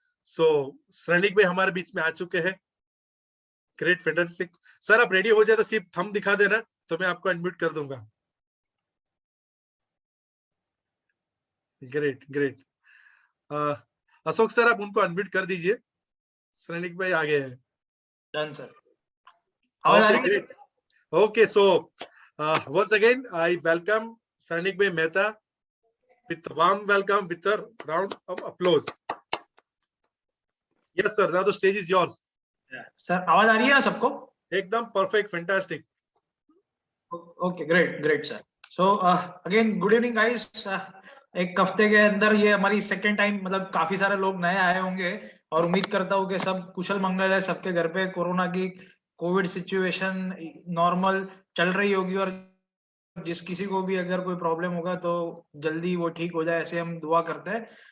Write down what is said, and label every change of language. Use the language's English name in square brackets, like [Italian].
[Hindi] सो श्रेणिक भाई हमारे बीच में आ चुके हैं। [English] Great, fantastic. [Hindi] सर आप रेडी हो जाए तो सिर्फ थंब दिखा देना, तो मैं आपको अनम्यूट कर दूंगा। [English] Great great. [Hindi] अशोक सर आप उनको अनम्यूट कर दीजिए, सैनिक भाई आ गए हैं। डन सर, आवाज आ रही है? [English] Okay, so once again, I welcome Sainik Bhai Mehta with a warm welcome with a round of applause. Yes, sir. Now the stage is yours. [Hindi] Sir आवाज आ रही है ना सबको? [English] एकदम perfect, fantastic. Okay, great sir. So again good evening guys. [Hindi] एक हफ्ते के अंदर ये हमारी सेकेंड टाइम, मतलब काफी सारे लोग नए आए होंगे और उम्मीद करता हूँ कि सब कुशल मंगल है, सबके घर पे कोरोना की कोविड सिचुएशन नॉर्मल चल रही होगी और जिस किसी को भी अगर कोई प्रॉब्लम होगा तो जल्दी वो ठीक हो जाए, ऐसे हम दुआ करते हैं।